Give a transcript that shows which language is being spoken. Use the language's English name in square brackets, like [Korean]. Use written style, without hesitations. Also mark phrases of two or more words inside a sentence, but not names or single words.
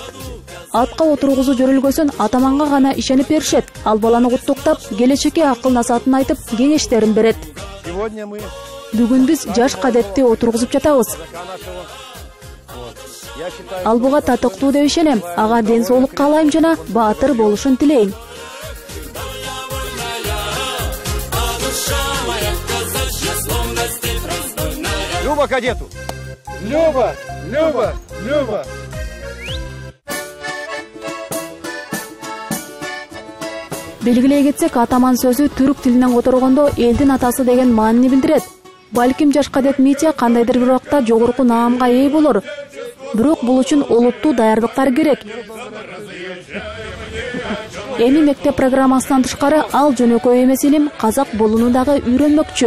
[Kyrgyz] Атка отургузуу жөрөлгөсүн атаманга гана ишенип беришет. Ал баланы куттуктап, келечекке акыл насаатын айтып, кеңештерин берет. Бүгүн биз жаш кадетти отургузуп жатабыз. Ал буга татыктуу деп ишенем. Ага ден соолук каалайм жана баатыр болушун тилейм. [Russian] Люба кадету! Люба! Люба! Люба! [Kyrgyz] Белгилей кетсек, атаман сөзү түрк тилинен которгондо элдин атасы деген маанини билдирет. Балким жаш кадет Митя кандайдыр бир убакта жогорку наамга ээ болор. Бирок бул үчүн олуттуу даярдыктар керек. Эми мектеп программасынан тышкары ал жөнөкөй эмес илим казак болууну дагы үйрөнмөкчү.